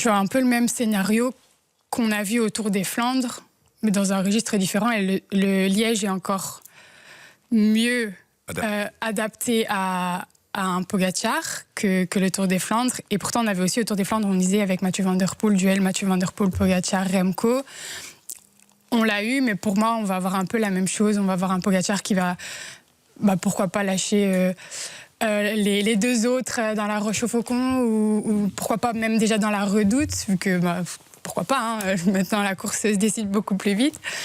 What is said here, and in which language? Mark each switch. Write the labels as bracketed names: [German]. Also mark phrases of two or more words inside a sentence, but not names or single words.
[French] Je vois un peu le même scénario qu'on a vu au Tour des Flandres, mais dans un registre différent, et le Liège est encore mieux adapté à un Pogačar que le Tour des Flandres. Et pourtant, on avait aussi au Tour des Flandres, on disait avec Mathieu Van Der Poel, duel Mathieu Van Der Poel, Pogačar, Remco. On l'a eu, mais pour moi, on va avoir un peu la même chose. On va avoir un Pogačar qui va, pourquoi pas lâcher les deux autres dans la Roche-au-Faucon, ou pourquoi pas même déjà dans la Redoute, vu que... pourquoi pas, maintenant la course se décide beaucoup plus vite.